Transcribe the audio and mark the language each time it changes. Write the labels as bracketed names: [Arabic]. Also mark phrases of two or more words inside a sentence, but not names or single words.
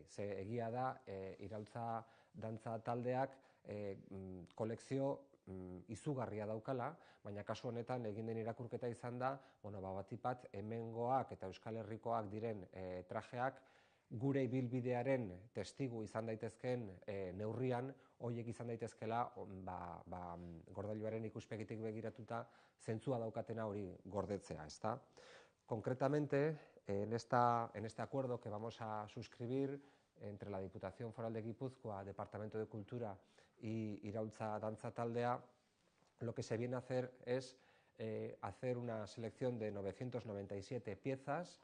[Basque] Ze egia da, iraultza dantza taldeak kolekzio izugarria daukala, baina kasu honetan egin den irakurketa izan da, batipat hemengoak eta Euskal Herrikoak diren trajeak gure ibilbidearen testigu izan daitezkeen neurrian, horiek izan daitezkela gordailuaren ikuspegitik begiratuta zentzua daukatena hori gordetzea, ezta? [Spanish] Concretamente, en este acuerdo que vamos a suscribir entre la Diputación Foral de Guipúzcoa, Departamento de Cultura y Iraultza Dantza Taldea, lo que se viene a hacer es hacer una selección de 997 piezas.